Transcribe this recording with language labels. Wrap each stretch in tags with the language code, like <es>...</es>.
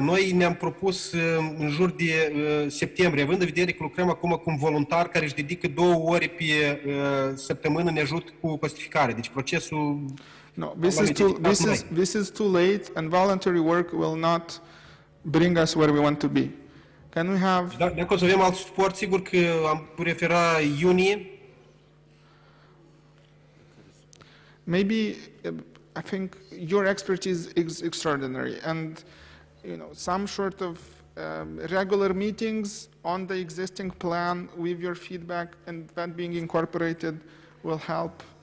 <ro>Noi ne-am propus în jur de septembrie, având în vedere că lucrăm acum cu un voluntar care își dedică 2 ore pe săptămână, ne ajută cu costificare. Deci procesul...</ro> <en>No, this is too late, and voluntary work will not bring us where we want to be. Can we have...</en> <ro>Dacă o să avem alt suport, sigur că am prefera iunie.</ro> <en>Maybe, I think your expertise is extraordinary, and some sort of regular meetings on the existing plan with your feedback and that being incorporated will help.</en>